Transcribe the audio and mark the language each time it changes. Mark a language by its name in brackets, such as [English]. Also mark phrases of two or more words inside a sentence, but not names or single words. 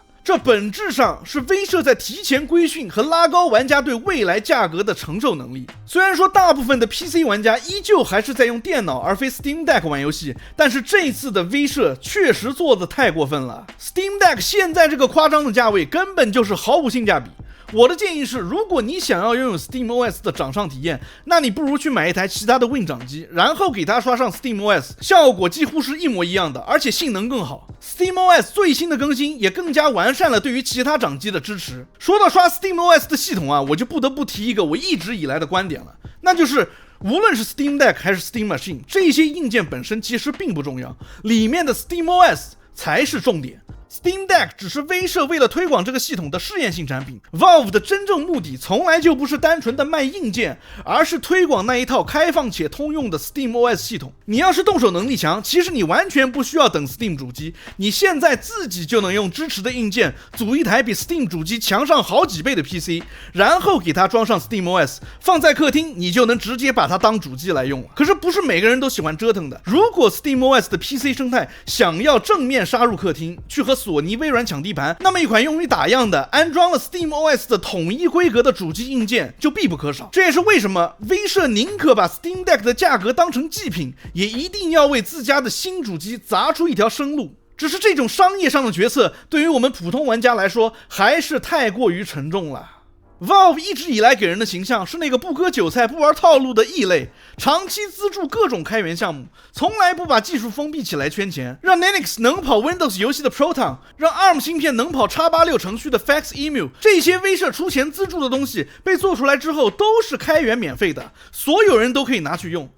[Chinese] 這本質上是威社在提前規訓和拉高玩家對未來價格的承受能力。雖然說大部分的 PC 玩家依舊還是在用電腦而非 Steam Deck 玩遊戲，但是這次的威社確實做得太過分了。Steam Deck 現在這個誇張的價位根本就是毫無性價比。我的建議是，如果你想要擁有 SteamOS 的掌上體驗，那你不如去買一台其他的 Win 掌機，然後給它刷上 SteamOS， 效果幾乎是一模一樣的，而且性能更好。SteamOS 最新的更新也更加完善了對於其他掌機的支持。說到刷 SteamOS 的系統啊，我就不得不提一個我一直以來的觀點了，那就是無論是 Steam Deck 還是 Steam Machine， 這些硬件本身其實並不重要，裡面的 SteamOS 才是重點。Steam Deck 只是威社為了推廣這個系統的試驗性產品。Valve 的真正目的從來就不是單純的賣硬件，而是推廣那一套開放且通用的 SteamOS 系統。你要是動手能力強，其實你完全不需要等 Steam 主機，你現在自己就能用支持的硬件組一台比 Steam 主機強上好幾倍的 PC， 然後給它裝上 SteamOS， 放在客廳，你就能直接把它當主機來用了。可是不是每個人都喜歡折騰的。如果 SteamOS 的 PC 生態想要正面殺入客廳，去和索尼、微軟搶地盤，那麼一款用於打樣的安裝了 SteamOS 的統一規格的主機硬件就必不可少。這也是為什麼威社寧可把 Steam Deck 的價格當成祭品，也一定要為自家的新主機砸出一條生路。只是這種商業上的決策，對於我們普通玩家來說，還是太過於沉重了。Valve 一直以來給人的形象是那個不割韭菜不玩套路的異類，長期資助各種開源項目，從來不把技術封閉起來圈錢，讓 Linux 能跑 Windows 遊戲的 Proton， 讓 ARM 芯片能跑 x86 程序的 FaxEmu， 這些威社出錢資助的東西被做出來之後都是開源免費的，所有人都可以拿去用。